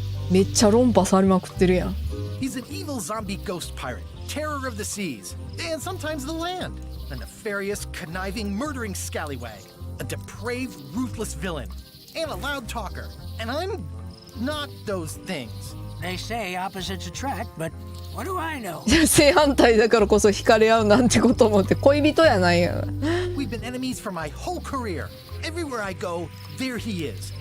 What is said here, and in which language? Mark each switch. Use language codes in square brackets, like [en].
[ja] めっちゃ論破されまくってるやん。 [en] He's an evil zombie ghost pirate, terror of the seas, and sometimes the land. A nefarious, conniving, murdering scallywag. A depraved, ruthless villain. And a loud talker. And I'm not those things. They say opposites attract, but what do I know? [ja] 正反対だからこそ惹かれ合うなんてこともって恋人やないやん。 [en] We've been enemies for my whole career. Everywhere I go, there he is.